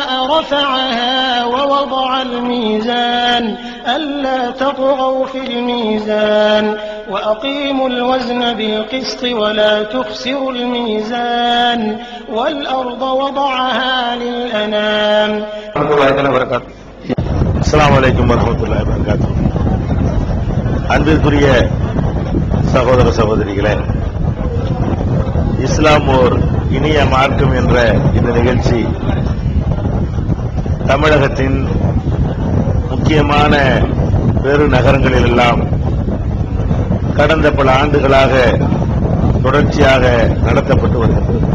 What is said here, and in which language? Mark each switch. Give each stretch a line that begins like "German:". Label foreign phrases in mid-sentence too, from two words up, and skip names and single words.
Arabic: رفعها ووضع الميزان ألا تطغوا في الميزان وأقيموا الوزن بالقسط ولا تخسروا الميزان والأرض وضعها للأنام. السلام عليكم ورحمة الله وبركاته.
Tamil: அன்பிற்குரிய சகோதர சகோதரிகளே, இஸ்லாம் ஓர் இனிய மார்க்கம் என்ற இந்த நிகழ்ச்சி தமிழகத்தின் முக்கியமான பெருநகரங்களிலெல்லாம் கடந்த பல ஆண்டுகளாக தொடர்ச்சியாக நடத்தப்பட்டு வருகிறது.